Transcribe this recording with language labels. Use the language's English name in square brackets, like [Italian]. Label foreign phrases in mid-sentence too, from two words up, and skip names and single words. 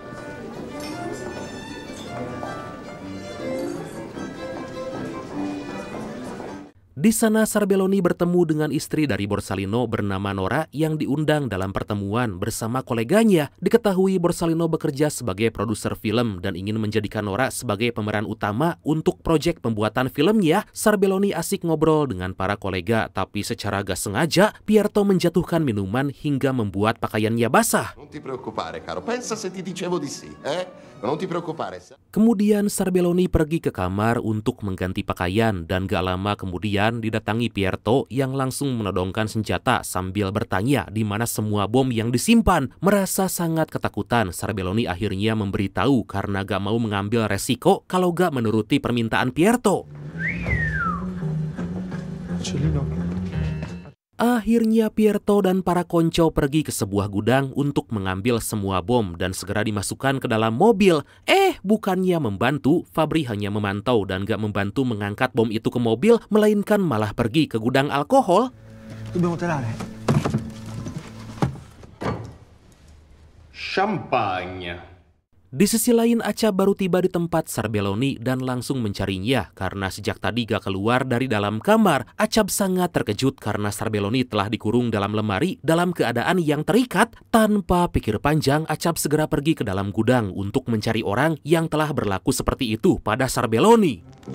[Indonesian] Di sana Sarbelloni bertemu dengan istri dari Borsalino bernama Nora yang diundang dalam pertemuan bersama koleganya. Diketahui Borsalino bekerja sebagai produser film dan ingin menjadikan Nora sebagai pemeran utama untuk proyek pembuatan filmnya. Sarbelloni asik ngobrol dengan para kolega, tapi secara gak sengaja Pierto menjatuhkan minuman hingga membuat pakaiannya basah. [Italian] Non ti preoccupare, caro. Pensa se ti dicevo di sì, Non ti preoccupare. [Indonesian] Kemudian Sarbelloni pergi ke kamar untuk mengganti pakaian dan gak lama kemudian didatangi Pierto yang langsung menodongkan senjata sambil bertanya di mana semua bom yang disimpan. Merasa sangat ketakutan, Sarbelloni akhirnya memberitahu karena gak mau mengambil resiko kalau gak menuruti permintaan Pierto. Akhirnya Pierto dan para konco pergi ke sebuah gudang untuk mengambil semua bom dan segera dimasukkan ke dalam mobil. Bukannya membantu, Fabri hanya memantau dan gak membantu mengangkat bom itu ke mobil, melainkan malah pergi ke gudang alkohol. [Italian] Dobbiamo tirare. Champagne. [Indonesian] Di sisi lain, Acab baru tiba di tempat Sarbelloni dan langsung mencarinya karena sejak tadi gak keluar dari dalam kamar. Acab sangat terkejut karena Sarbelloni telah dikurung dalam lemari dalam keadaan yang terikat. Tanpa pikir panjang, Acab segera pergi ke dalam gudang untuk mencari orang yang telah berlaku seperti itu pada Sarbelloni.